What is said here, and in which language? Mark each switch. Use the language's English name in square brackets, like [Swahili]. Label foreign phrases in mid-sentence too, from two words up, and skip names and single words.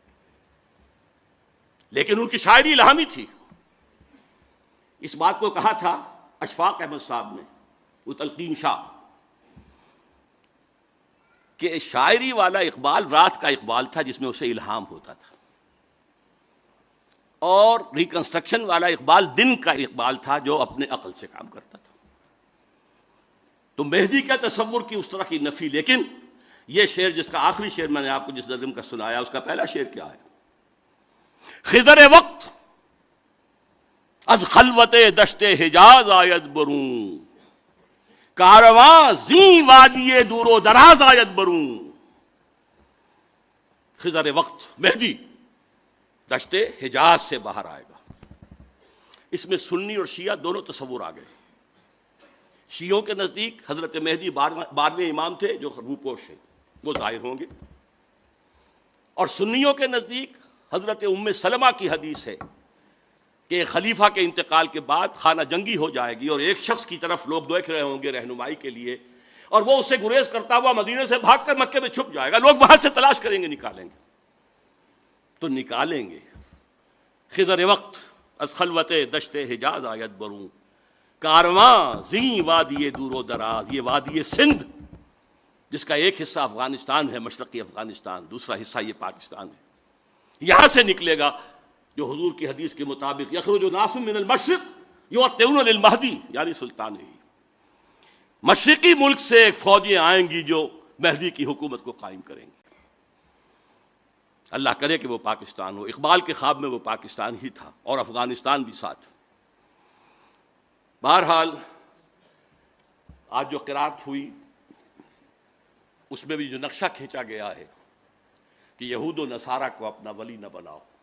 [Urdu] لیکن ان کی شاعری الہامی تھی. اس بات کو کہا تھا اشفاق احمد صاحب نے، وہ تلقین شاہ، کہ شاعری والا اقبال رات کا اقبال تھا جس میں اسے الہام ہوتا تھا، اور ریکنسٹرکشن والا اقبال دن کا اقبال تھا جو اپنے عقل سے کام کرتا تھا. تو مہدی کا تصور کی اس طرح کی نفی. لیکن یہ شعر جس کا آخری شعر میں نے آپ کو جس نظم کا سنایا، اس کا پہلا شعر کیا ہے؟ [Persian] خضر وقت از خلوت دشت حجاز آید برون، کارواں زیں وادی دور و دراز آید برون. [Urdu] خضر وقت مہدی دشت حجاز سے باہر آئے گا. اس میں سنی اور شیعہ دونوں تصور آ گئے. شیعوں کے نزدیک حضرت مہدی 12ویں امام تھے جو روپوش ہیں، وہ ظاہر ہوں گے. اور سنیوں کے نزدیک حضرت ام سلمہ کی حدیث ہے کہ ایک خلیفہ کے انتقال کے بعد خانہ جنگی ہو جائے گی اور ایک شخص کی طرف لوگ دیکھ رہے ہوں گے رہنمائی کے لیے، اور وہ اس سے گریز کرتا ہوا مدینے سے بھاگ کر مکے میں چھپ جائے گا. لوگ وہاں سے تلاش کریں گے، نکالیں گے. تو نکالیں گے. [Persian] خضر وقت از خلوت دشت حجاز آید برون، کارواں زیں وادی دور و دراز. [Urdu] یہ وادی سندھ جس کا ایک حصہ افغانستان ہے، مشرقی افغانستان، دوسرا حصہ یہ پاکستان ہے، یہاں سے نکلے گا جو حضور کی حدیث کے مطابق [Arabic] یخرج ناس من المشرق یوطئون للمہدی، [Urdu] یعنی سلطان ہی. مشرقی ملک سے فوجیں آئیں گی جو مہدی کی حکومت کو قائم کریں گی. اللہ کرے کہ وہ پاکستان ہو. اقبال کے خواب میں وہ پاکستان ہی تھا اور افغانستان بھی ساتھ. بہرحال آج جو قرات ہوئی اس میں بھی جو نقشہ کھینچا گیا ہے کہ یہود و نصارہ کو اپنا ولی نہ بناؤ.